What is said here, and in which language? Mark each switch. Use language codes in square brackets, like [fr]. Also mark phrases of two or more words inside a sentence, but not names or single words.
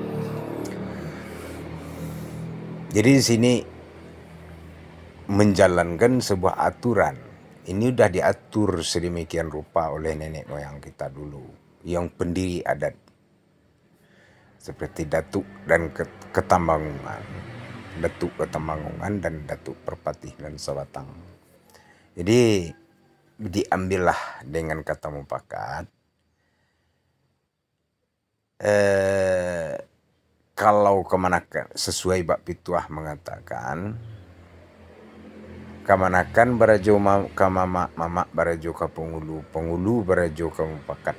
[id] Jadi di sini menjalankan sebuah aturan. Ini udah diatur sedemikian rupa oleh nenek moyang kita dulu, yang pendiri adat. Seperti Datuk dan Ketambanggungan, Datuk Ketambanggungan dan Datuk Perpatih dan Sabatang. Jadi diambillah dengan kata mufakat. Kalau kemanakan sesuai Bak Pituah mengatakan, [min] kamanakan barajo kamama mama barajo ka pengulu, pengulu barajo ka mufakat.